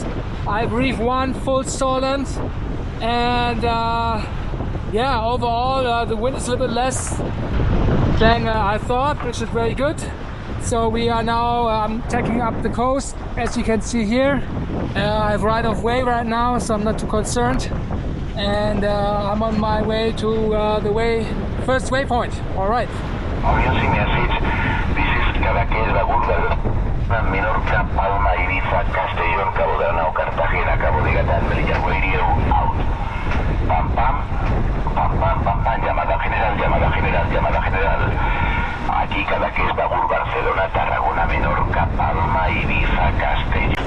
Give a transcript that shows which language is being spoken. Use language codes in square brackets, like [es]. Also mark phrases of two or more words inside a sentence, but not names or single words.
[en] I reef 1 full stall length, and yeah, overall the wind is a little bit less than I thought, which is very good. So we are now tacking up the coast, as you can see here. I have right of way right now, so I'm not too concerned, and I'm on my way to the first waypoint. All right. Cadaqués, Begur, Menorca, Palma, Ibiza, Castellón, Cabo de Arnau, Cartagena, Cabo de Gata, Melilla, Radio, out. [es] Pam, pam, pam, pam, pam, pam, llamada general, llamada general, llamada general. Aquí Cadaqués, Begur, Barcelona, Tarragona, Menorca, Palma, Ibiza, Castellón.